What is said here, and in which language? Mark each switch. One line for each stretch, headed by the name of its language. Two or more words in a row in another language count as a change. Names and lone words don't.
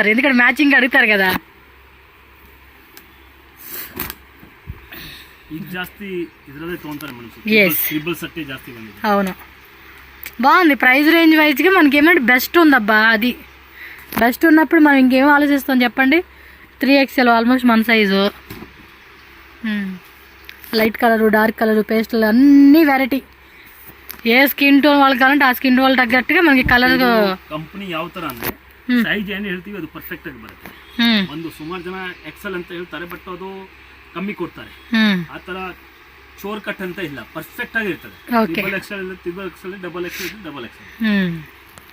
Telugu: ఎందుకంటే మ్యాచింగ్ అడుగుతారు కదా. అవును, బాగుంది.
English: price range
Telugu: వైజ్గా మనకి ఏమంటే బెస్ట్ ఉందబ్బా. అది బెస్ట్ ఉన్నప్పుడు మనం ఇంకేం ఆలోచిస్తాం చెప్పండి. 3XL ఆల్మోస్ట్ మన సైజు.
English: light colour, dark colour,
Telugu: పేస్టల్ అన్ని వెరైటీ. ఏ
English: skin tone
Telugu: వాళ్ళకి కావాలంటే ಆ
English: skin tone
Telugu: ತగ్గట్టుగా మనకి కలర్.
Kannada: ಕಂಪನಿ ಯಾವ ತರ ಅಂದ್ರೆ ಸೈಜ್ ಏನು ಹೇಳ್ತೀವಿ ಅದು ಪರ್ಫೆಕ್ಟ್ ಆಗಿ ಬರುತ್ತೆ. ಒಂದು ಸುಮಾರು ಜನ XL ಅಂತ ಹೇಳ್ತಾರೆ, ಬಟ್ ಅದು ಕಮ್ಮಿ ಕೊಡ್ತಾರೆ. ಆ ತರ ಚೋರ್ ಕಟ್ ಅಂತ ಇಲ್ಲ, ಪರ್ಫೆಕ್ಟ್ ಆಗಿ ಇರ್ತದೆ.
English: XXL, XXL, XXL, XXL.